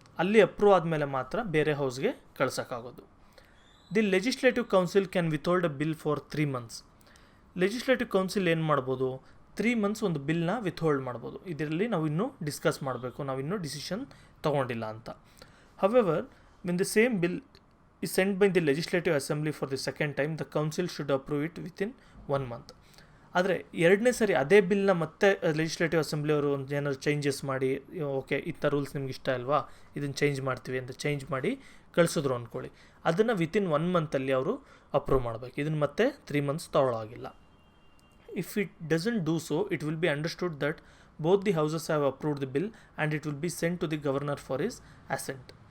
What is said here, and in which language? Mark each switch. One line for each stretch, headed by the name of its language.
Kannada: ಅಲ್ಲಿ ಅಪ್ರೂವ್ ಆದಮೇಲೆ ಮಾತ್ರ ಬೇರೆ ಹೌಸ್ಗೆ ಕಳ್ಸೋಕ್ಕಾಗೋದು.
English: The legislative council can withhold a bill for 3 months.
Kannada: Legislative council ಏನು ಮಾಡ್ಬೋದು, 3 months ಒಂದು ಬಿಲ್ನ ವಿತ್ಹೋಲ್ಡ್ ಮಾಡ್ಬೋದು. ಇದರಲ್ಲಿ ನಾವು ಇನ್ನೂ ಡಿಸ್ಕಸ್ ಮಾಡಬೇಕು, ನಾವಿನ್ನೂ ಡಿಸಿಷನ್ ತೊಗೊಂಡಿಲ್ಲ ಅಂತ.
English: However when the same bill is sent by the legislative assembly for the second time, the council should approve it within 1 month.
Kannada: ಆದರೆ 2ನೇ ಸರಿ ಅದೇ ಬಿಲ್ನ ಮತ್ತೆ ಲೆಜಿಸ್ಲೇಟಿವ್ ಅಸೆಂಬ್ಲಿಯವರು ಒಂದು ಏನಾದ್ರು ಚೇಂಜಸ್ ಮಾಡಿ, ಓಕೆ ಇಂಥ ರೂಲ್ಸ್ ನಿಮ್ಗೆ ಇಷ್ಟ ಅಲ್ವಾ, ಇದನ್ನು ಚೇಂಜ್ ಮಾಡ್ತೀವಿ ಅಂತ ಚೇಂಜ್ ಮಾಡಿ ಕಳಿಸಿದ್ರು ಅಂದ್ಕೊಳ್ಳಿ, ಅದನ್ನು ವಿತಿನ್ 1 month ಅವರು ಅಪ್ರೂವ್ ಮಾಡಬೇಕು. ಇದನ್ನು ಮತ್ತೆ 3 months ತೊಗೊಳ್ಳೋಗಿಲ್ಲ.
English: If it doesn't do so, it will be understood that both the houses have approved the bill and it will be sent to the governor for his assent.